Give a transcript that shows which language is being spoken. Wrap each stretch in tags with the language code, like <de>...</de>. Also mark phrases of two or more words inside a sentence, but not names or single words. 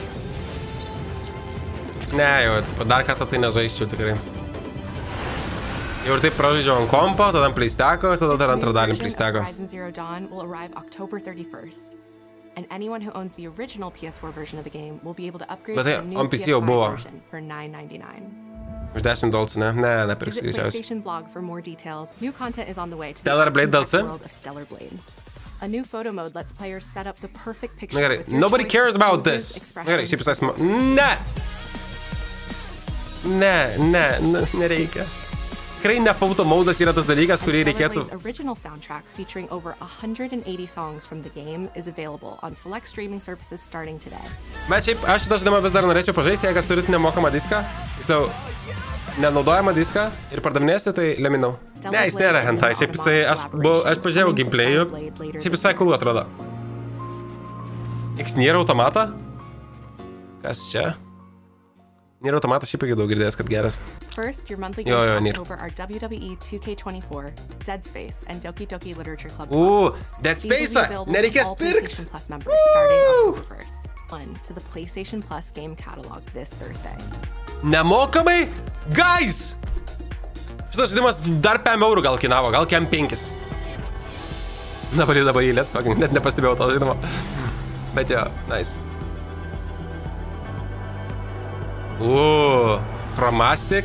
<lt>Ne, jau, dar kartą tai nežaisčiau tikrai. Jau ir taip pražaidžiau ant kompo, tada ant PlayStation, tada dar antrą dalį PlayStation.</lt> <en>Horizon Zero Dawn will arrive October 31st. And anyone who owns the original PS4 version of the game will be able to upgrade to the new PS5 version for $9.99.</en> <lt>Už $10, ne? Ne, nepirksiu greičiausiai.</lt> <en>PlayStation blog for more details. New content is on the way to Stellar Blade DLC? world of Stellar Blade. A new photo mode lets players set up the perfect picture.</en> <lt>Na gerai,</lt> <en>nobody cares about this.</en> <lt>Na gerai, šiaip visai smagu. Nereikia. Tikrai ne</lt> <en>photo modas</en> <lt>yra tas dalykas, kurį reikėtų.</lt> <en>Original soundtrack featuring over 180 songs from the game is available on select streaming services starting today.</en> <lt>Bet šiaip aš šitą žaidimą vis dar norėčiau pažaisti, jei kas turit nemokamą diską, tiksliau nenaudojamą diską ir pardavinėsi, tai leminau. Ne, jis nėra hentai, šiaip jisai, aš pažiūrėjau gameplay'ų, šiaip visai cool atrodo. X nėra automatą? Kas čia? Nėra automatas, šiaip irgi daug girdėjęs, kad geras.</lt> <en>First, your monthly games in October are WWE 2K24, Dead Space, and Doki Doki Literature Club Plus. Dead Space!</en> <lt>Nereikės pirkt!</lt> <en>PlayStation Plus members starting October 1st. One to the PlayStation Plus game catalog this Thursday.</en> <lt>Nemokamai? Guys! Šitas žaidimas dar 5 eurų gal kainavo, gal kem 5. Dabar eilės, net nepastebėjau to žaidimo. Bet jo, nice. Chromastic.</lt>